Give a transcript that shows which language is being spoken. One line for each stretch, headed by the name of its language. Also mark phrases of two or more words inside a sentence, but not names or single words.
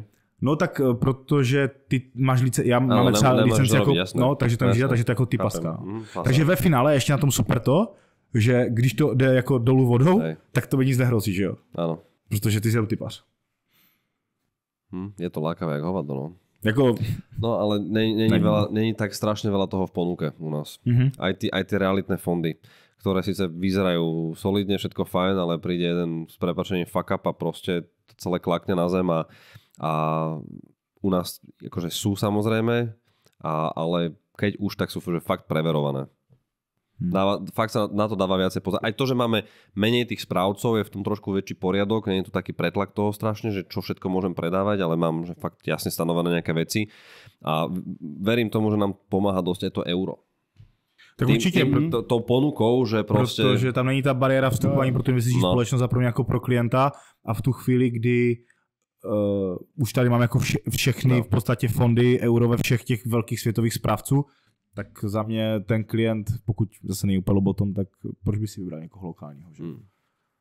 Czech: No tak protože ty máš licenci, já mám třeba licenci jako, no, takže to takže to je jako typaska. Takže ve finále ještě na tom super to, že když to jde jako dolů vodou, tak to by nic nehrozí, že jo? Ano. Protože ty jsi typař. Je to lákavé jak hovado, no. Jako...
Slovak: No ale není tak strašne veľa toho v ponuke u nás. Aj tie realitné fondy, ktoré síce vyzerajú solidne, všetko fajn, ale príde jeden s prepáčením
English: fuck up
Slovak: a proste to celé klakne na zem a u nás akože sú samozrejme, ale keď už, tak sú že fakt preverované. Fakt sa na to dáva viacej pozor. Aj to, že máme menej tých správcov, je v tom trošku väčší poriadok, nie je tu taký pretlak toho strašne, že čo všetko môžem predávať, ale mám že fakt jasne stanovené nejaké veci a verím tomu, že nám pomáha dosť aj to euro.
Czech: Tak určitě.
Slovak: Tou ponukou, že prostě...
Czech: Protože tam není ta bariéra vstupování pro tu investiční společnost a pro mě jako pro klienta a v tu chvíli, kdy už tady máme jako všechny v podstatě fondy euro ve všech těch velkých světových správců, tak za mě ten klient, pokud zase není úplně lobotom, tak proč by si vybral někoho lokálního, že?